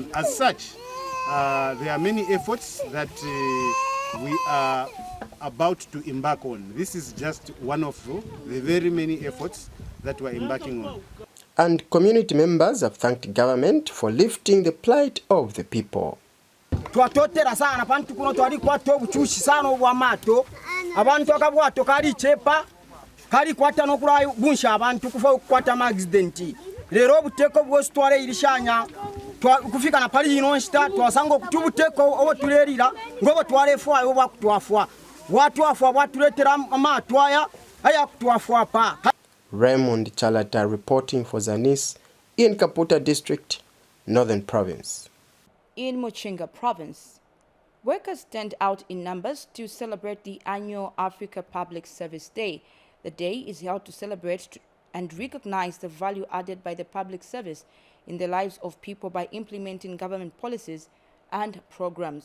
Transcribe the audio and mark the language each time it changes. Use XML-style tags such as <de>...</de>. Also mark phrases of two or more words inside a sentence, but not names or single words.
<en>As such, There are many efforts that we are about to embark on. This is just one of the very many efforts that we're embarking on. And community members have thanked government for lifting the plight of the people.</en> <bem>Twatotera sana pantu kuno twali kwato buchushi sana obwamato abantu akabwato kali chepa kali kwata nokula bunsha abantu kufa kwata accident lero obuteko bwostwale ilishanya kufika na pali ino nsta twasanga okutubuteko obo tulerira ngobo twale fwa obo bakutwafwa watu afwa batuletera amatwaya aya kutwafwa pa.</bem> <en>Raymond Chalata reporting for Zanis in Kaputa District, Northern Province. In Muchinga Province, workers stand out in numbers to celebrate the annual Africa Public Service Day. The day is held to celebrate and recognize the value added by the public service in the lives of people by implementing government policies and programs.</en>